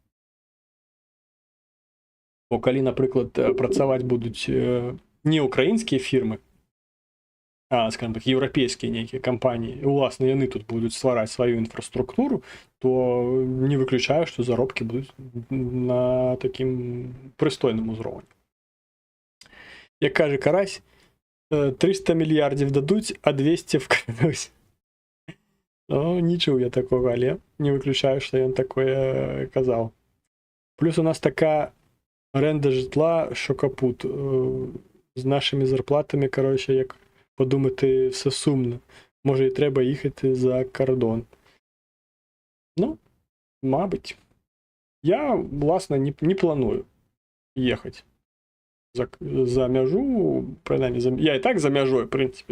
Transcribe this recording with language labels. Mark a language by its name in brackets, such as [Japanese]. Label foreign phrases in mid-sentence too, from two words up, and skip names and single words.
[Belarusian] Бо калі, напрыклад, працаваць будуць не ўкраінскія фірмы, скажем так, еўрапейскія нейкія кампаніі, і уласна яны тут будуць ствараць сваю інфраструктуру, то не выключаю, што заробкі будуць на такім прыстойным узроўні. [Ukrainian] Як кажа Карась, 300 мільярдів дадуць, а 200 вкрадуць. [Belarusian] Ну, не чуў я такога, але не выключаю, што ён такое казаў. [Ukrainian] Плюс у нас такая аренда житла, що капут. З нашими зарплатами, коротше, як подумати, все сумно. Може і треба їхати за кордон. Ну, мабуть. Я, власне, не планую їхати за мяжу, принаймні, я і так за мяжою, в принципі.